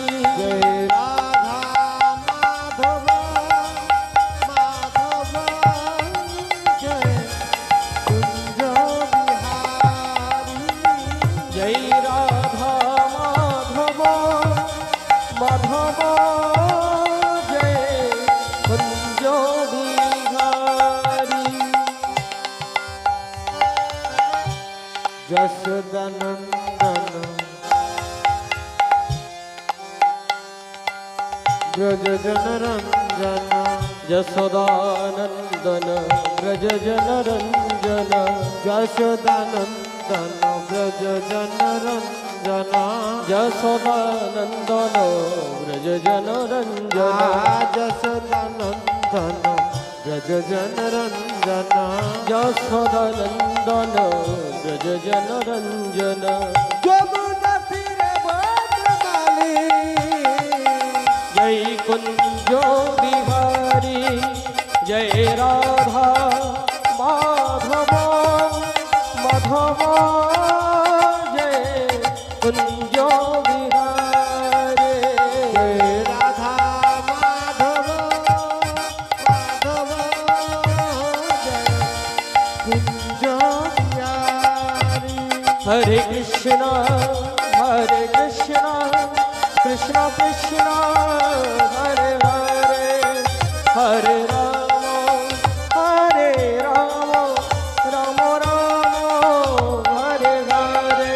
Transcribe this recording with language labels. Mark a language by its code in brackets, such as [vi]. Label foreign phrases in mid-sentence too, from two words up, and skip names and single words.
[hi] जय राधा माधव माधव जय कुंज बिहारी जय राधा माधव माधव जय कुंज बिहारी यशोदानंदन ब्रज जनरंजन यशोदानंदन ब्रज जनरंजन यशोदानंदन ब्रज जनरंजन यशोदानंदन ब्रज जनरंजन यशोदानंदन ब्रज जनरंजन यशोदानंदन ब्रज जनरंजन [bn] যমুনা তীরে বনমালী [hi] जय कुंज बिहारी जय राधा माधव माधव जय कुंज बिहारी जय राधा माधव माधव जय कुंज बिहारी [sa] हरे कृष्णा कृष्ण कृष्ण हरे हरे हरे राम राम राम हरे हरे